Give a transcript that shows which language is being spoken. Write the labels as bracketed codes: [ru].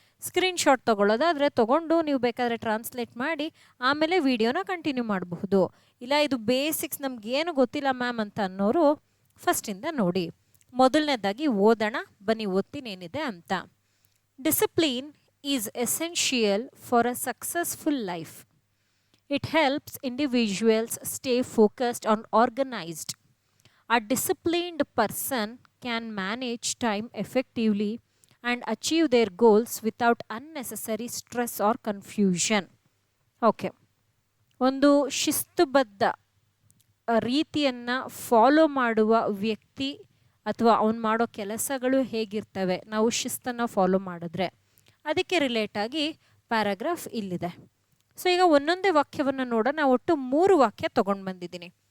[kn] Screenshot ತೊಗೊಳ್ಳೋದಾದರೆ ತೊಗೊಂಡು ನೀವು ಬೇಕಾದರೆ ಟ್ರಾನ್ಸ್ಲೇಟ್ ಮಾಡಿ ಆಮೇಲೆ ವಿಡಿಯೋನ ಕಂಟಿನ್ಯೂ ಮಾಡಬಹುದು. ಇಲ್ಲ ಇದು ಬೇಸಿಕ್ಸ್ ನಮಗೇನು ಗೊತ್ತಿಲ್ಲ ಮ್ಯಾಮ್ ಅಂತ ಅನ್ನೋರು ಫಸ್ಟಿಂದ ನೋಡಿ. ಮೊದಲನೇದಾಗಿ ಓದೋಣ ಬನ್ನಿ, ಓದ್ತೀನೇನಿದೆ ಅಂತ. [en] Discipline is essential for a successful life. It helps individuals stay focused and organized. A disciplined person can manage time effectively and achieve their goals without unnecessary stress or confusion. Okay. [kn] ಒಂದು ಶಿಸ್ತುಬದ್ಧ ರೀತಿಯನ್ನು follow ಮಾಡುವ ವ್ಯಕ್ತಿ ಅಥವಾ ಅವನು ಮಾಡೋ ಕೆಲಸಗಳು ಹೇಗಿರ್ತವೆ ನಾವು ಶಿಸ್ತನ್ನು ಫಾಲೋ ಮಾಡಿದ್ರೆ, ಅದಕ್ಕೆ ರಿಲೇಟಾಗಿ ಪ್ಯಾರಾಗ್ರಾಫ್ ಇಲ್ಲಿದೆ. ಸೊ ಈಗ ಒಂದೊಂದೇ ವಾಕ್ಯವನ್ನು ನೋಡೋಣ. ಒಟ್ಟು 3 ವಾಕ್ಯ ತೊಗೊಂಡು ಬಂದಿದ್ದೀನಿ.